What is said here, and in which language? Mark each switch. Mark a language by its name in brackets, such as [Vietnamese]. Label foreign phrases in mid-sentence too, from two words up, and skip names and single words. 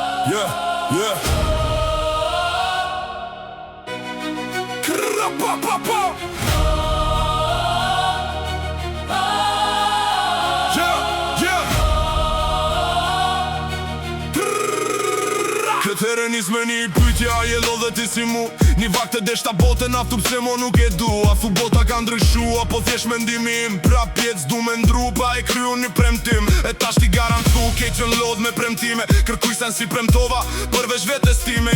[English] Yeah, yeah. Krra, pa, pa, pa. Yeah, yeah. Krra. [Albanian] Këtë herë nis me një pytje, a je lodhe ti si mu? Një vakt e deshta bote, naftu pse mo nuk e du? A thu bota ka ndryshu, apo thjesht mendimi im? Prap pjec du me ndru, pa e kryu një premtim. E tash ti garantu, ke qen lodh me premtime. Kërkuj sen si premtova, përveç vetes time.